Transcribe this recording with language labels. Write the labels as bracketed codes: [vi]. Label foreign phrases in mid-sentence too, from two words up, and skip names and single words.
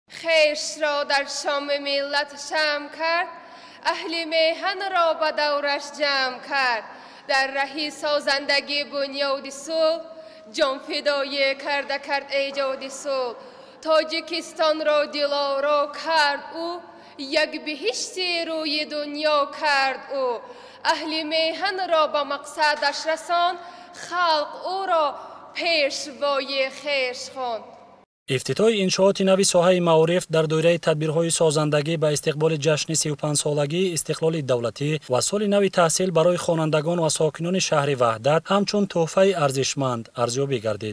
[tg] хешро дар шоми миллат шам кард, аҳли меҳанро ба давраш ҷамъ кард, дар раҳи созандагӣ бунёди сулҳ ҷонфидоӣ карда кард эҷоди сулҳ. тоҷикистонро дилоро кард ӯ, як биҳишти рӯи дунё кард ӯ. аҳли меҳанро ба мақсадаш расон, халқ ӯро پیشوای خویش خواند. افتتاح انشاءات نوی ساحه معارف در دوره تدبیرهای سازندگی به استقبال جشن 35 سالگی استقلال دولتی و سال نوی تحصیل برای خوانندگان و ساکنان شهر وحدت همچون تحفه ارزشمند ارزیابی گردید.